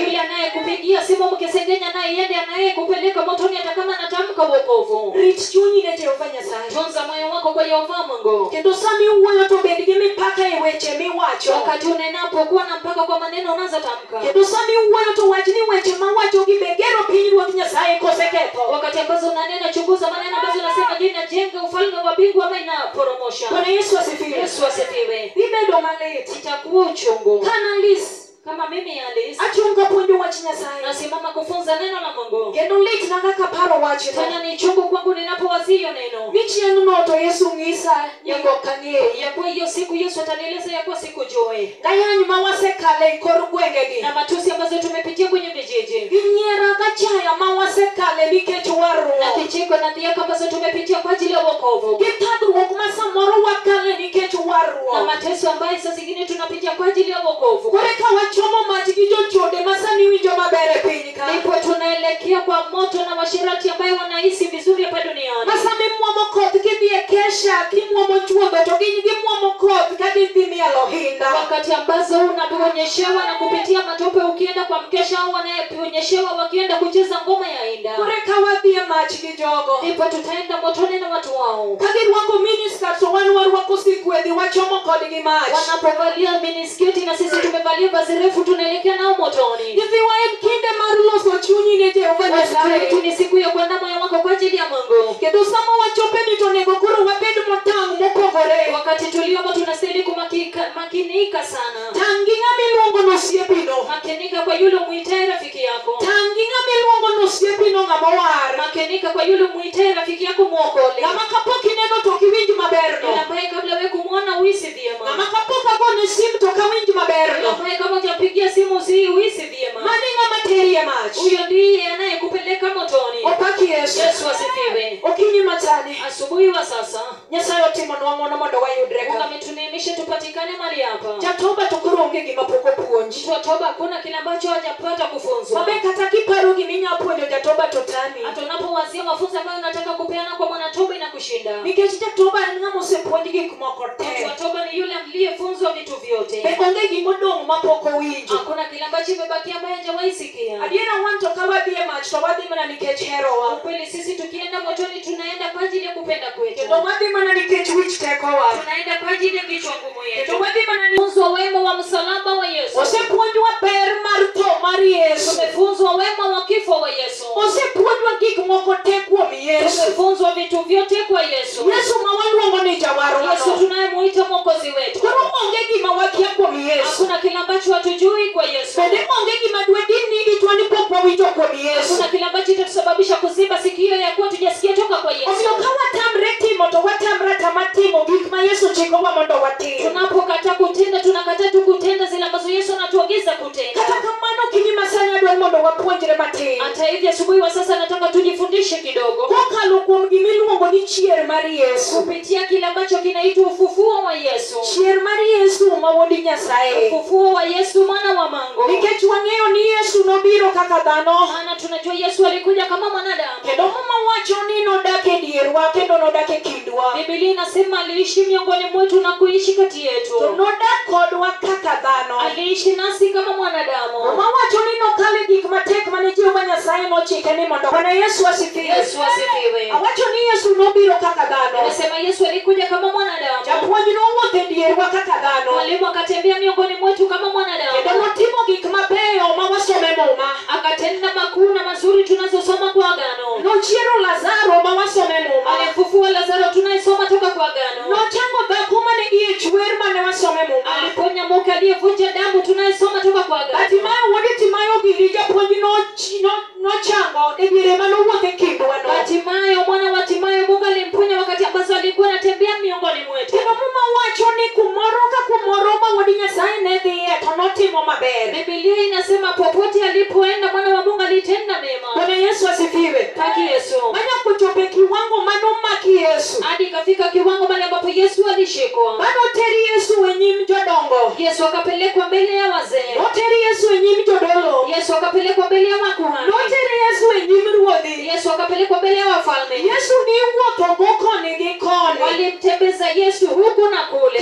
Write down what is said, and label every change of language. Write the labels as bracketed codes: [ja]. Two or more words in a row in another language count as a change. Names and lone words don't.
[sw] Yule anayekupigia simu mkisengenya naye yeye ndiye anayekupeleka motoni hata kama anatamka wokovu. [luo] Rit chunyi ne Jehova Nyasaye. [sw] Tunza moyo wako kwa Yehova Mungu. [luo] Kendo sami wuoyo to bed gi mipaka e weche miwacho. [sw] Wakati unenapo kuwa na mpaka kwa maneno unazotamka. [luo] Kendo sami wuoyo to wach ni weche ma wacho gi be gero piny Ruoth Nyasaye koseketho. [sw] Wakati ambazo unanena chunguza maneno ambazo unasema je inajenga ufalme wa mbingu ama inaporomosha. Bwana Yesu asifiwe. Yesu asifiwe. [luo] Ibedo malit. [sw] Itakuwa uchungu. [luo] Kana lis. [sw] Kama mimi Alice [luo] achunga puonjo wach Nyasaye. [sw] nasimama kufunza neno la Mungu. [luo] Kendo lit na kaka paro wachno. [sw] Tena ni chungu kwangu ninapowazia neno. [luo] Ni chieng'no to Yesu ng'isa yango kang'e. [sw] Ya kwa hiyo siku Yesu atanieleza ya kwa siku joe. [luo] Kayany ma wasekale e kor gwengegi. [sw] Na matusi ambazo tumepitia kwenye vijiji. [luo] Ginyiera gachaya ma wasekale nikech warruok. [sw] Na kicheko na dhiaka ambazo tumepitia kwa ajili ya wokovu. [luo] Githagruok ma samoro wakale nikech warruok. [sw] Na mateso ambayo saa zingine tunapitia kwa ajili ya wokovu. [luo] Kore ka wachomo mach gi jochode ma sani winjo maber e piny ka. [sw] Ndipo tunaelekea kwa moto na washirati ambayo wanahisi vizuri hapa duniani. [luo] Masami muomo koth kidhi e kesha kimwomo chuodho to gin gimuomo koth koth ka gidhi mielo hinda. [sw] wakati ambazo unaonyeshewa na kupitia matope ukienda kwa mkesha, au wanaonyeshewa wakienda kucheza ngoma ya inda. [luo] Kore ka wadhi e mach gi jogo. [sw] Ndipo tutaenda motoni na watu wao. [luo] Ka girwako miniskirt to wan warwako sikwedhi wachomo kodgi mach. [sw] Wanapovalia minisketi na sisi tumevalia vazi refu, tunaelekea nao motoni. [luo] Nyithi wa en kinde mar loso chunyi ne Jehova Nyasaye. [sw] Ni siku ya kuandaa moyo wako kwa ajili ya Mungu. [luo] Kendo sama wachope ni to nego koro wabed motang' mopogore. [sw] Wakati tuliomo tunastahili makinika sana. [luo] Tangi ng'ama iluongo nosiepino. [sw] Makinika kwa yule muitaye rafiki yako. [luo] Tangi ng'ama iluongo nosiepino ng'ama war. [sw] Makinika kwa yule muitaye rafiki yako muokole. [luo] Ng'ama kapok ineno to ok iwinj maberno. [sw] Yule ambaye kabla wewe kumwona uisi vyema. [luo] Ng'ama kapok agone sim to ok awinj maberno. [sw] Yule ambaye kama hujapigia simu uisi vyema. [luo] Mani ng'ama teri e mach. [sw] Huyo ndiye anayekupeleka motoni. [luo] Opaki Yesu. [sw] Yesu asifiwe. [luo] Okinyi machane. [sw] Asubuhi wa sasa [luo] Nyasaye otimonwa ng'wono mondo wayudre [sw] Mungu [luo] ka. [sw] ametuneemisha tupatikane mahali hapa. [luo] Jatoba to koro onge gima pok opuonj. [sw] Mtu wa toba hakuna kile ambacho hajapata kufunzwa. [luo] Mabe kata kiparo giminya puonjo jatoba to tami. [sw] Hata unapowazia mafunzo ambayo unataka kupeana kwa mwanatoba inakushinda. [luo] Nikech jatoba en ng'ama osepuonj gik moko [sw] Mtu [luo] te. [sw] wa toba ni yule aliyefunzwa vitu vyote. [luo] Be onge gimodong' mapok owinjo. [sw] Hakuna kile ambacho kimebakia ambaye hajawahi sikia. [luo] Adiera wan to ka wadhi e mach to wadhi mana nikech herowa. [sw] Kweli sisi tukienda motoni tunaenda kwa ajili ya kupenda kwetu. [luo] Kendo wadhi mana nikech wich tekowa. [sw] Tunaenda kwa ajili ya kichwa ngumu yetu. [luo] Kendo wadhi mana [sw] Tumefunzwa wema wa msalaba wa Yesu. [luo] osepuonjwa ber mar tho mar Yesu. [sw] Tumefunzwa wema wa kifo wa Yesu. [luo] Osepuonjwa gik moko te kuom Yesu. [sw] Tumefunzwa vitu vyote kwa Yesu. [luo] Yesu ma waluongo ni jawarwa. [sw] Yesu tunayemuita mwokozi wetu. [luo] Koro onge gima wakia kuom Yesu. [sw] Hakuna kile ambacho hatujui kwa Yesu. [luo] Bende onge gima dwe din ni itwa ni pok wawinjo kuom Yesu. [sw] Hakuna kile ambacho itatusababisha kuziba sikio ya kuwa tujasikia toka kwa Yesu. [luo] Omiyo ka watamre timo to watamre tama timo gik ma Yesu chikowa mondo watim. [sw] Tunapokataa kutenda tunakataa tu kutenda zile ambazo Yesu anatuagiza kutenda. [luo] Kata kamano kinyi masani adwar mondo wapuonjre matin. [sw] Hata hivyo asubuhi wa sasa nataka tujifundishe kidogo. [luo] Kokalo kuom gimiluongo ni chier mar Yesu. [sw] Kupitia kile ambacho kinaitwa ufufuo wa Yesu. [luo] Chier mar Yesu ma wuod Nyasaye. [sw] Ufufuo wa Yesu mwana wa Mungu. [luo] Nikech wang'eyo ni Yesu nobiro kaka dhano. [sw] Maana tunajua Yesu alikuja kama mwanadamu. [luo] Kendo mama wacho ni nodak e dierwa kendo nodak e kindwa. [sw] Biblia inasema aliishi miongoni mwetu na kuishi kati yetu. [luo] To nodak kodwa kaka dhano. [sw] Aliishi nasi kama mwanadamu. [luo] Mama wacho ni nokale gik matek mane Jehova Nyasaye nochike ni mondo. [sw] Bwana Yesu asifiwe. Yesu asifiwe. [luo] Awacho ni Yesu nobiro kaka dhano. [sw] Anasema Yesu alikuja kama mwanadamu. [luo] Japuonj nowuotho e dierwa kaka dhano. [sw] Mwalimu akatembea miongoni mwetu kama mwanadamu. [luo] Kendo notimo gik mabeyo ma wasome muma. [sw] Akatenda makuu na mazuri tunazosoma kwa agano. [luo] Nochiero Lazaro ma wasome muma. [sw] Alifufua Lazaro tunayesoma toka kwa agano. [luo] Nochango dhako mane iye chwer mane wasome muma. [sw] Aliponya mke aliyevunja damu tunayesoma toka kwa agano. [luo] Batimayo wuod Timayo giri japuonj nochango e diere manowuotho e kindwa no. [sw] Batimayo mwana wa Timayo Mungu alimponya wakati ambazo alikuwa anatembea miongoni mwetu. [luo] Kendo muma wacho ni kumoro ka kumoro ma wuod Nyasaye ne dhiye to notimo maber. [sw] Biblia inasema popote alipoenda mwana wa Mungu alitenda mema. Bwana Yesu asifiwe. [luo] Haki Yesu. Manya kuchope kiwango manomaki Yesu. [sw] Hadi ikafika kiwango mahali ambapo Yesu alishikwa. [luo] Bado teri Yesu e nyim jodongo. [sw] Yesu akapelekwa mbele ya wazee. [luo] Noteri Yesu e nyim jodolo. [sw] Yesu akapelekwa mbele ya makuhani. [luo] Noteri Yesu e nyim ruodhi. [sw] Yesu akapelekwa mbele ya wafalme. [luo] Yesu ni wuotho go koni gi koni. [sw] Walimtembeza Yesu huku na kule.